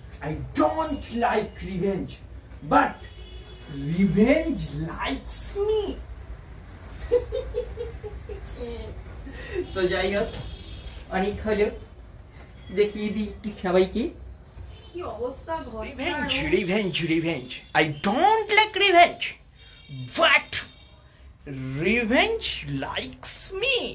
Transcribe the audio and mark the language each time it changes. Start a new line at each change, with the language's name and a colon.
English: I don't like revenge, but revenge likes me.
Bangla: তো যাই হোক, অনেক হলো, দেখিয়ে দিই একটু সবাইকে। কি অবস্থা ঘর?
English: Revenge. I don't like revenge, but revenge likes me.